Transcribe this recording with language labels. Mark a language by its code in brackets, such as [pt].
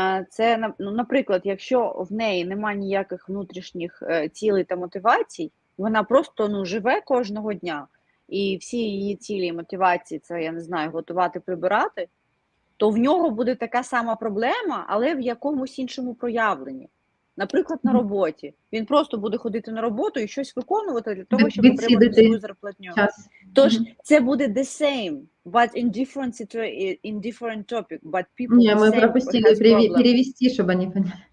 [uk] Це, наприклад, якщо в неї немає ніяких внутрішніх цілей та мотивацій, вона просто живе кожного дня, і всі її цілі і мотивації, це, я не знаю, готувати, прибирати, то в нього буде така сама проблема, але в якомусь іншому проявленні. Наприклад, на роботі. Він просто буде ходити на роботу і щось виконувати для того, щоб отримати свою зарплатню. Тож, це буде [en] the same, but in different topic, but people the same. [ru] Мы пропустили перевести, чтобы они поняли.